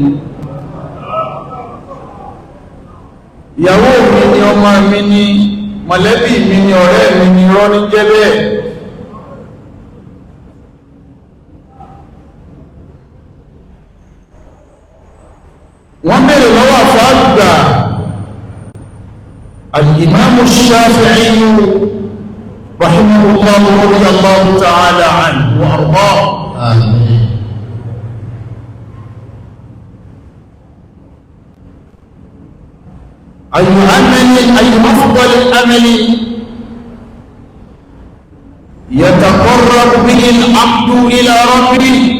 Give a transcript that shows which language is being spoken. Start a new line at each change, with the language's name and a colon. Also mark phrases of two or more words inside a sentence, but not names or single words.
Yoruba: Ìyàwó mi ni, ọmọ mi ni, mọ̀lẹ́bí mi ni, ọ̀rẹ́ mi ni, rọ́ ní jẹ́ bẹ́ẹ̀. Wọ́n bèèrè lọ́wọ́ àfáàgbà al-Imam Shafi'i
Arabic: رحمه الله رضي الله تعالى عنه وأرضاه.
Yoruba: Àmín.
Arabic: أي أفضل الأمل يتقرب به العبد إلى ربه؟